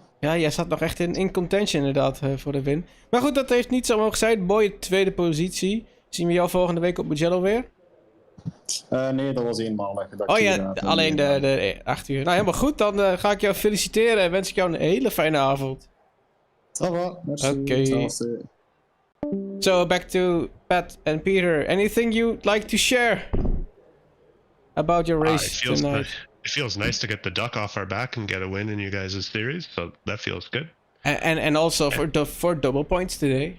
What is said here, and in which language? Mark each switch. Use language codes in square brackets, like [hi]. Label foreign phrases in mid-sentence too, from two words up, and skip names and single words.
[nl] Ja, jij zat nog echt [en] in contention [nl] inderdaad voor de win. Maar goed, dat heeft niet zo mogen zijn. Mooie tweede positie. Zien we jou volgende week op Mugello weer? Nee, dat was eenmalig. Oh ja, alleen de 8 uur. Nou, helemaal goed. Dan ga ik jou feliciteren en wens ik jou een hele fijne avond. [fr] Ça va, merci. [nl] Oké. [en] So, back to Pat and Peter. Anything you'd like to share about your race tonight? It feels nice to get the duck off our back and get a win in you guys' series, so that feels good. And also for double points today.